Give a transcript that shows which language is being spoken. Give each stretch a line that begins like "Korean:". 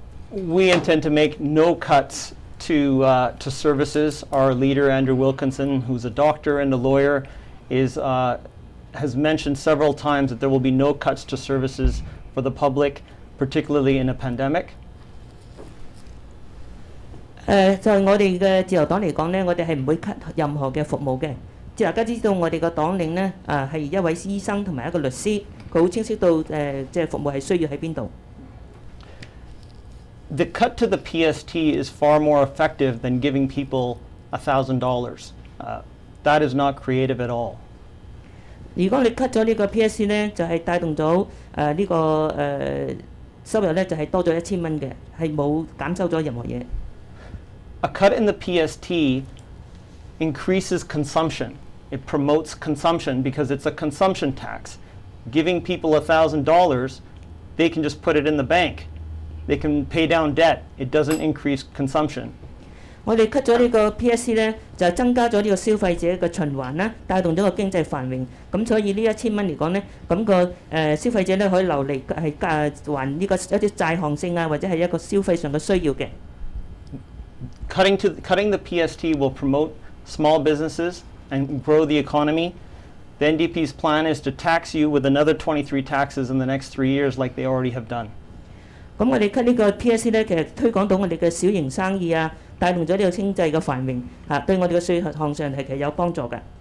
English: We intend to make no cuts to services. Our leader, Andrew Wilkinson, who's a doctor and a lawyer, has mentioned several times that there will be no cuts to services for the public, particularly in a pandemic.
Cantonese: 就係我哋嘅自由黨嚟講呢，我哋係唔會 cut 任何嘅服務嘅。大家知道我哋個黨領呢係一位醫生同埋一個律師，佢好清晰到即係服務係需要喺邊度。
English: The cut to the PST is far more effective than giving people $1,000. That is not creative at all.
Cantonese: 如果你 cut 咗呢個 PST 呢，就係帶動咗呢個收入呢，就係多咗1000蚊嘅，係冇減收咗任何嘢。
English: A cut in the PST increases consumption. It promotes consumption because it's a consumption tax. Giving people $1,000, they can just put it in the bank. They can pay down debt. It doesn't increase consumption.
Cantonese: 我哋 cut 咗呢個 PSC 呢，就增加咗呢個消費者嘅循環啦，帶動咗個經濟繁榮。咁所以呢1000蚊嚟講呢，咁個消費者呢可以留嚟係還呢個一啲債項性啊，或者係一個消費上嘅需要嘅。
English: Cutting the PST will promote small businesses and grow the economy. The NDP's plan is to tax you with another 23 taxes in the next 3 years, like they already have done.
Cantonese: 咁我哋 cut 呢個 PSC 呢，其實推廣到我哋嘅小型生意啊，帶動咗呢個經濟嘅繁榮對我哋嘅稅項上係其實有幫助嘅。